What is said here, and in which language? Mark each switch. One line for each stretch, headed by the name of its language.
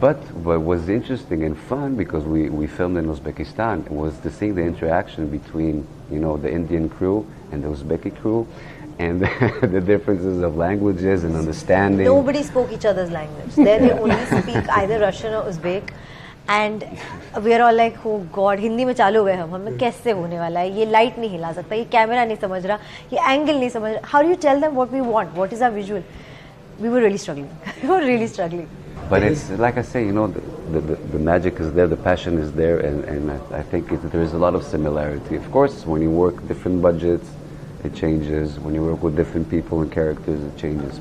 English: But what was interesting and fun, because we filmed in Uzbekistan, was to see the interaction between, you know, the Indian crew and the Uzbeki crew, and the differences of languages and understanding. Nobody spoke each other's language. There they only speak either Russian or Uzbek. And we are all like, oh God,
Hindi: Hindi में चालू हो गए हम हमें कैसे होने वाला है, ये light नहीं हिला सकता, ये camera नहीं समझ रहा, ये angle नहीं समझ रहा.
English: How do you tell them what we want? What is our visual? We were really struggling. We were really struggling. But it's like I say, you know, the magic is there, the passion is there, and I think there is a lot of similarity. Of course, when you work different budgets, it changes. When you work with different people and characters, it changes.